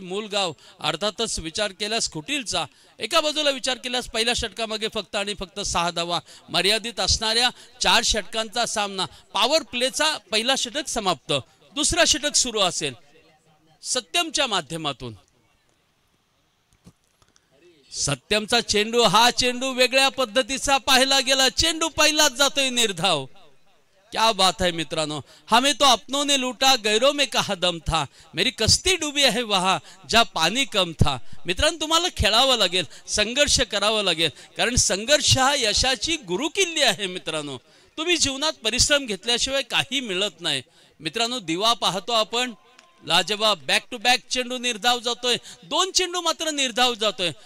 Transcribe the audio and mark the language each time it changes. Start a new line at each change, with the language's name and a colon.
Marathi: मूलगाव अर्थातच विचार केल्यास खुटीलचा, एका बाजूला विचार केल्यास पहिल्या षटकामागे फक्त आणि फक्त 6 धावा मर्यादित असणाऱ्या 4 षटकांचा सामना। पॉवर प्लेचा पहिला षटक समाप्त, दुसरा षटक सुरू असेल सत्यमच्या माध्यमातून। सत्यमचा चेंडू, हा चेंडू वेगळ्या पद्धतीचा पाहिला गेला, चेंडू पहिलाच जातोय निर्धाव।
Hindi: क्या बात है मित्रांनो, हमें तो अपनों ने लूटा गैरों में कहा दम था, मेरी कश्ती डूबी है वहां जहां पाणी कम था।
Marathi: मित्रांनो तुम्हाला खेळावं लागेल, संघर्ष करावा लागेल, कारण संघर्ष हा यशाची गुरुकिल्ली आहे। मित्रांनो तुम्ही जीवनात परिश्रम घेतल्याशिवाय काही मिळत नाही। मित्रांनो दिवा पाहतो आपण, लाजवाब बॅक टू बॅक चेंडू निर्धाव जातोय, 2 चेंडू मात्र निर्धाव जातोय।